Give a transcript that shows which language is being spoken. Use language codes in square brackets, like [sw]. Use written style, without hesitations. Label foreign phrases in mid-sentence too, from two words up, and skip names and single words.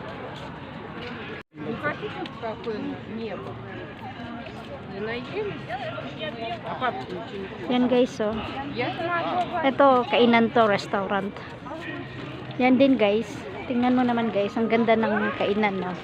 [ru] Не хотите какое небо? Не найдем? А папа ничего не [tl] Yan guys, oh. [ru] Я смогу. [tl] Ito, kainan to, restaurant. Yan din guys. Tingnan mo naman guys, ang ganda ng kainan, no?